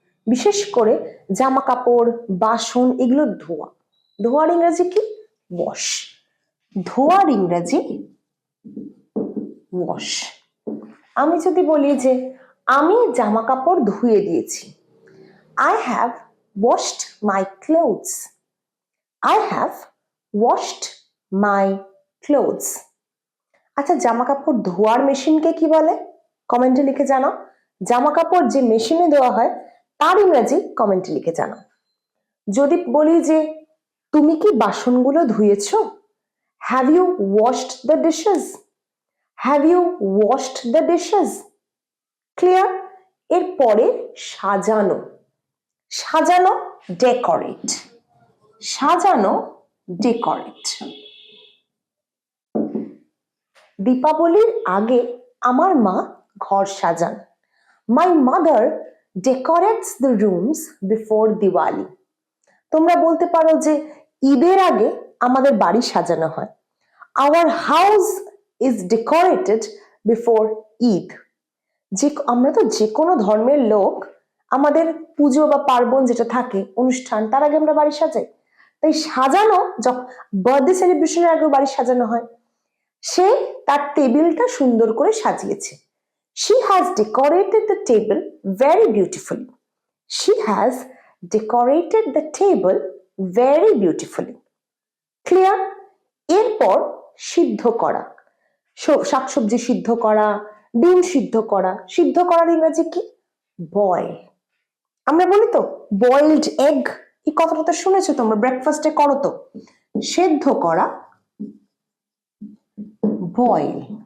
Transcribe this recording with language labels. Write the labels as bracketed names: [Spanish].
[Bangla] বিশেষ করে জামা কাপড়, বাসন এগুলো ধোয়া। ধোয়ার ইংরেজি কি? ওয়াশ। ধোয়ার ইংরেজি ওয়াশ। আমি যদি বলি যে আমি জামা কাপড় ধুয়ে দিয়েছি, [English] I have washed my clothes. I have washed my clothes. [Bangla] আচ্ছা, জামা কাপড় ধোয়ার মেশিনকে কি বলে? কমেন্টে লিখে জানাও। জামা কাপড় যে মেশিনে ধোয়া হয় তার ইংরেজি কমেন্টে লিখে জানাও। যদি বলি যে তুমি কি বাসনগুলো ধুয়েছো, [English] Have you washed the dishes? Have you washed the dishes? Clear? [Bangla] এরপরে সাজানো। সাজানো, ডেকোরেট। সাজানো, ডেকোরেট। দীপাবলির আগে আমার মা ঘর সাজান। [English] My mother decorates the rooms before Diwali. [Bangla] তোমরা বলতে পারো যে ঈদের আগে আমাদের বাড়ি সাজানো হয়। [English] Our house is decorated before Eid. [Bangla] আমরা তো যে কোনো ধর্মের লোক, আমাদের পুজো বা পার্বণ যেটা থাকে অনুষ্ঠান, তার আগে আমরা বাড়ি সাজাই। তাই সাজানো, বার্থডে সেলিব্রেশনের আগেও বাড়ি সাজানো হয়। সে তার টেবিলটা সুন্দর করে সাজিয়েছে। [English] She has decorated the table very beautifully. She has decorated the table very beautifully. Clear? [Bangla] এরপর সিদ্ধ করা, শাকসবজি সিদ্ধ করা, ডিম সিদ্ধ করা। সিদ্ধ করার ইংরেজি কি? বয়েল। আমরা বলি তো বয়েলড এগ, এই কথাটা তো শুনেছো তোমরা, ব্রেকফাস্টে করো তো। সেদ্ধ করা, বয়েল।